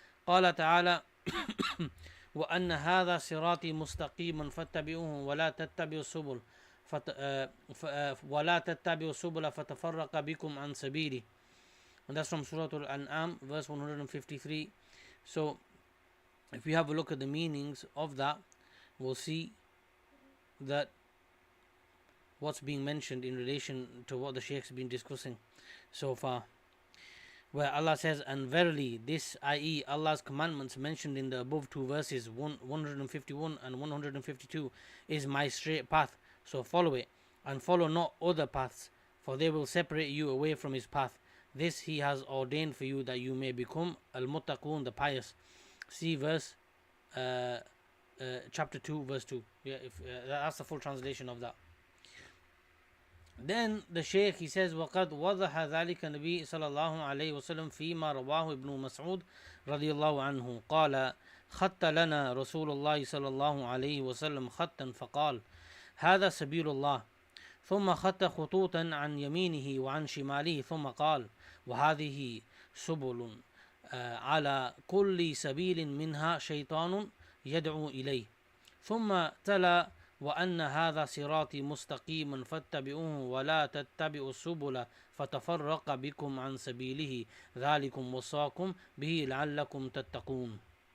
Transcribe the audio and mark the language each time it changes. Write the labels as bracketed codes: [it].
[ar] قال تعالى وأن هذا صراطي مستقيما فاتبعوه ولا تتبعوا السبل فتفرق بكم عن سبيلي. [en] And that's from Surah Al-An'am, verse 153. So if we have a look at the meanings of that, we'll see that what's being mentioned in relation to what the Shaykh's been discussing so far, where Allah says, and verily this, i.e. Allah's commandments mentioned in the above 2 verses, 151 and 152, is my straight path, so follow it, and follow not other paths, for they will separate you away from his path. This he has ordained for you, that you may become al-muttaqun, the pious. See verse chapter 2 verse 2. That's the full translation of that. Then the Shaykh, he says, [ar] وَقَدْ وَضَحَ ذَلِكَ النبي صلى الله عليه وسلم فيما رواه ابن مسعود رضي الله عنه قال خط لنا رسول الله صلى الله عليه وسلم خطا فقال هذا سبيل الله، ثم خط خطوطا عن يمينه وعن شماله، ثم قال وهذه سبل على كل سبيل منها شيطان يدعو إليه، ثم تلا وأن هذا صراطي مستقيما فاتبعوه ولا تتبعوا السبل فتفرق بكم عن سبيله ذلكم وصاكم به لعلكم تتقون.